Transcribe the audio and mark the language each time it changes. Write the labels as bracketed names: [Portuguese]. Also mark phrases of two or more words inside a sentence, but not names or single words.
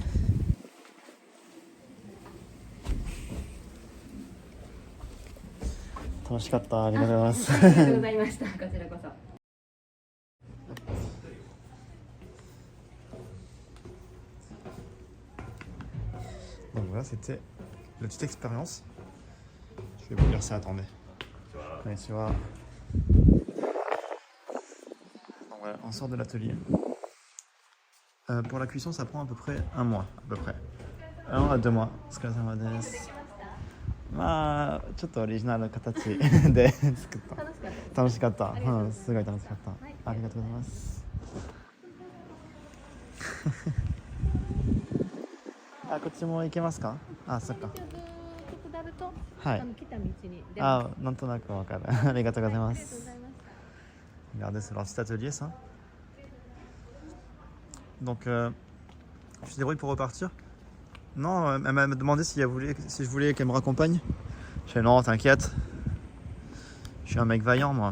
[Japanese] お気をつけて。ありがとうございました。楽しかった。ありがとうございます。ありがとうございました。こちらこそ。 [French] Donc voilà, c'était la petite expérience. Je vais vous lire ça, attendez. Konnichiwa. Donc voilà, on sort de l'atelier. Pour la cuisson, ça prend à peu près un mois, à peu près. 1 à 2 mois. [Japanese] お疲れ様です。まあちょっとオリジナルの形で作った。楽しかった。うん、すごい楽しかった。ありがとうございます。あ、こっちも行けますか？あ、そっか。はい。あ、なんとなくわかる。ありがとうございます。 [French] Regardez, c'est leur petit atelier, ça. Donc, tu te débrouilles pour repartir? Non, elle m'a demandé si je voulais qu'elle me raccompagne. Je fais non, t'inquiète. Je suis un mec vaillant, moi.